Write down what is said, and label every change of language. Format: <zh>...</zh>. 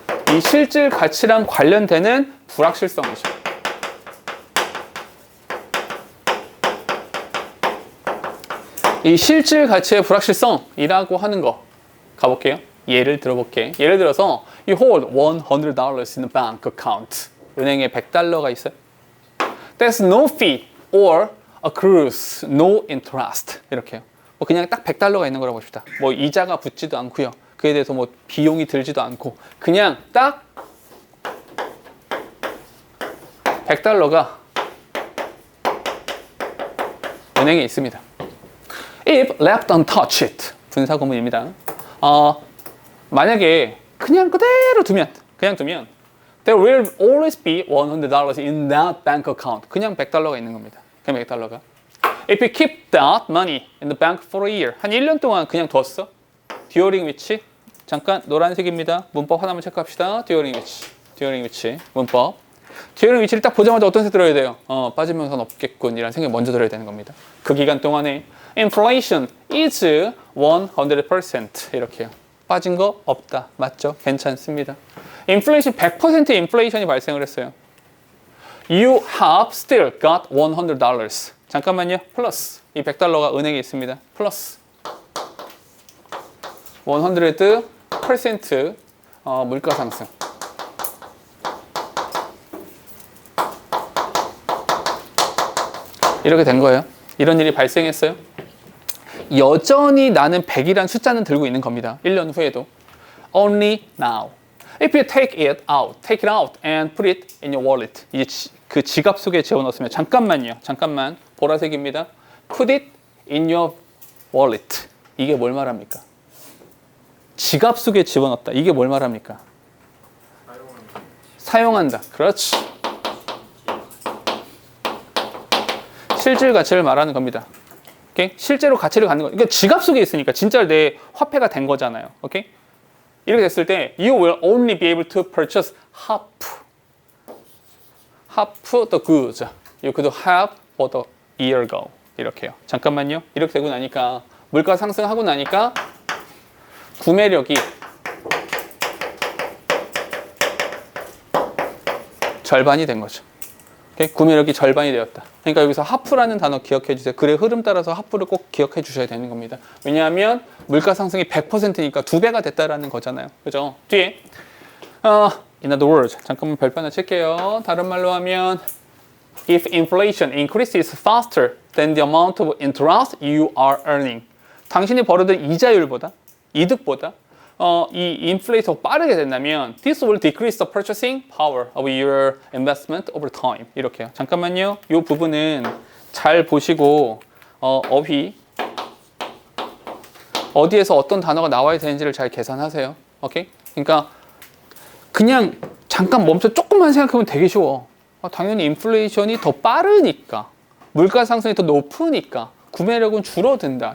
<ko>이 실질 가치랑 관련되는 불확실성이죠. 이 실질 가치의 불확실성이라고 하는 거 가볼게요. 예를 들어볼게. 예를 들어서</ko> <en>you hold $100 in a bank account.</en> <ko>은행에 $100가 있어요.</ko> <en>There's no fee or accrues no interest.</en> <ko>이렇게요. 뭐 그냥 딱 $100가 있는 거라고 봅시다. 뭐 이자가 붙지도 않고요. 그에 대해서 뭐 비용이 들지도 않고 그냥 딱 $100가 은행에 있습니다.</ko> <en>If left untouched</en> <ko>분사 구문입니다. 만약에 그냥 그대로 두면</ko> <en>there will always be $100 in that bank account.</en> <ko>그냥 $100가 있는 겁니다. 그냥 $100가.</ko> <en>If you keep that money in the bank for a year.</en> <ko>한 1년 동안 그냥 뒀어.</ko> <en>during which</en> <ko>잠깐 노란색입니다. 문법 하나만 체크합시다.</ko> <en>during which</en> <ko>문법. during which를 딱 보자마자 어떤 생각 들어야 돼요? 빠지면선 없겠군 이라는 생각이 먼저 들어야 되는 겁니다. 그 기간 동안에</ko> <en>inflation is 100%</en> <ko>이렇게요. 빠진 거 없다. 맞죠? 괜찮습니다. 인플레이션 100%의 인플레이션이 발생을 했어요.</ko> <en>You have still got $100.</en> <ko>잠깐만요. 플러스 이 $100가 은행에 있습니다. 플러스 100% 물가 상승. 이렇게 된 거예요. 이런 일이 발생했어요. 여전히 나는 100이란 숫자는 들고 있는 겁니다. 1년 후에도.</ko> <en>Only now. If you take it out and put it in your wallet.</en> <ko>이제 그 지갑 속에 집어넣었으면 잠깐만 보라색입니다.</ko> <en>Put it in your wallet.</en> <ko>이게 뭘 말합니까? 지갑 속에 집어넣었다. 이게 뭘 말합니까? 사용한다. 그렇지. 실질 가치를 말하는 겁니다. 오케이? 실제로 가치를 갖는 거. 그러니까 지갑 속에 있으니까 진짜 내 화폐가 된 거잖아요. 오케이? 이렇게 됐을 때</ko> <en>you will only be able to purchase half the goods you could have bought a year ago.</en> <ko>이렇게요. 잠깐만요. 이렇게 되고 나니까 물가 상승하고 나니까 구매력이 절반이 된 거죠. 오케이? 구매력이 절반이 되었다. 그러니까 여기서 하프라는 단어 기억해 주세요. 글의 흐름 따라서 하프를 꼭 기억해 주셔야 되는 겁니다. 왜냐하면 물가 상승이 100%니까 2배가 됐다라는 거잖아요. 그죠? 뒤에</ko> <en>in other words,</en> <ko>잠깐만 별표 하나 칠게요. 다른 말로 하면</ko> <en>if inflation increases faster than the amount of interest you are earning.</en> <ko>당신이 벌어들인 이자율보다, 이득보다 이 인플레이션이 빠르게 된다면</ko> <en>this will decrease the purchasing power of your investment over time.</en> <ko>이렇게요. 잠깐만요. 이 부분은 잘 보시고 어휘 어디에서 어떤 단어가 나와야 되는지를 잘 계산하세요. 오케이? 그러니까 그냥 잠깐 멈춰 조금만 생각하면 되게 쉬워. 당연히 인플레이션이 더 빠르니까 물가 상승이 더 높으니까 구매력은 줄어든다.</ko>